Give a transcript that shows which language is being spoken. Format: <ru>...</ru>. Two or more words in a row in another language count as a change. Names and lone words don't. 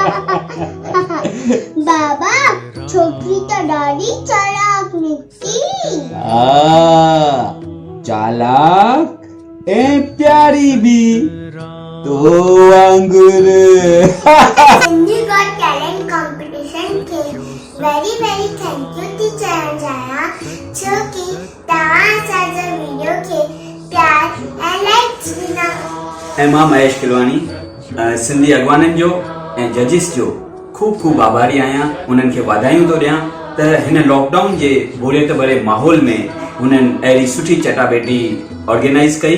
<sd>बाबा, छोकिरी त ॾाढी चालाक निकती। हा, चालाक ऐं प्यारी बि तो वांगुर। सिंधी गॉट टैलेंट कॉम्पिटिशन खे</sd> <en>very thank you</en> <sd>थी चवणु चाहियां, छो कि तव्हां असांजे वीडियो खे प्यार ऐं लाइक्स ॾिना। ऐं मां महेश खिलवानी, सिंधी अॻवाननि जो ऐं जजिस जो खूब आभारी आहियां। उन्हनि खे वाधायूं थो ॾियां त हिन लॉकडाउन जे बोरियत भरे माहौल में उन्हनि अहिड़ी सुठी चटाभेटी ऑर्गेनाइज़ कई।</sd>